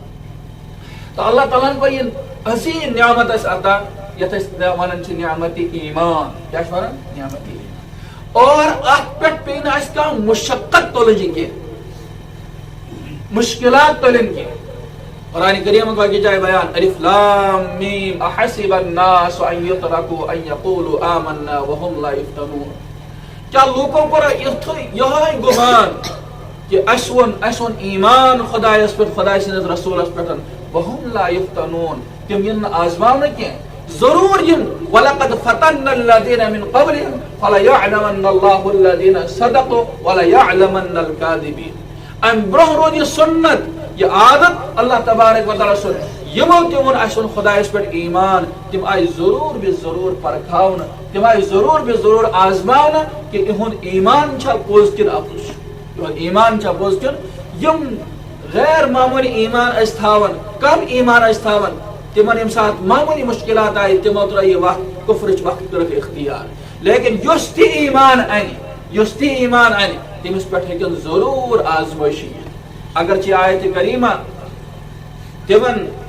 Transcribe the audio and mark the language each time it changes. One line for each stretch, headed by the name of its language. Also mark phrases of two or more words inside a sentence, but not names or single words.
Kashmiri: تو اللہ تعالیٰ ہن کوٚر یہِ عظیٖم نعمت اَسہِ عطا یتھ أسۍ ونان چھِ نعمتِ ایمان کیٛاہ چھِ ونان نعمتِ ایمان اور اتھ پٮ۪ٹھ پیٚیہِ نہٕ اَسہِ کانٛہہ مُشقت تُلٕنۍ کینٛہہ مشکلات تُلٕنۍ کینٛہہ قرآن کریٖمُک أکِس جایہِ بیان
Arabic: الف لام میٖم احسب الناس ان یترکوا ان یقولوا آمنا وهم لا یفتنون
Kashmiri: کیٛاہ لوٗکو کوٚرا یِہوے گُمان کہ اَسہِ ووٚن ایمان خۄدایس پٮ۪ٹھ خۄداے سٕنٛدِس رسوٗلس پٮ۪ٹھ
Arabic: وهم لا یفتنون
Kashmiri: تِم یِن نہٕ آزماونہٕ کینٛہہ ضروٗر یِن
Arabic: ولقد فتنا الذین من قبلہم فلیعلمن اللہ الذین صدقوا ولیعلمن الکاذبین
Kashmiri: امہِ برونٛہہ روٗد یہِ سُنت یہِ عادت اللہ تبارک و تعالیٰ سُنٛد یِمو تہِ ووٚن اَسہِ ووٚن خۄدایس پٮ۪ٹھ ایمان تِم آیہِ ضروٗر بہِ ضروٗر پرکھاونہٕ تِم آیہِ ضروٗر بہِ ضروٗر آزماونہٕ کہِ یِہُنٛد ایمان چھا پوٚز کِنہٕ اَپُز چھُ یِہُنٛد ایمان چھا پوٚز کِنہٕ یِم غیر معموٗلی ایمان ٲسۍ تھاوان کم ایمان ٲسۍ تھاوان تِمن ییٚمہِ ساتہٕ معموٗلی مُشکلات آیہِ تِمو ترٲے یہِ وقت کُفرٕچ وقت کٔرٕکھ اختیار لیکن یُس تہِ ایمان انہِ تٔمِس پٮ۪ٹھ ہیٚکن ضروٗر آزمٲیشی یِتھ اگرچہِ آیتہِ کریٖمہ تِمن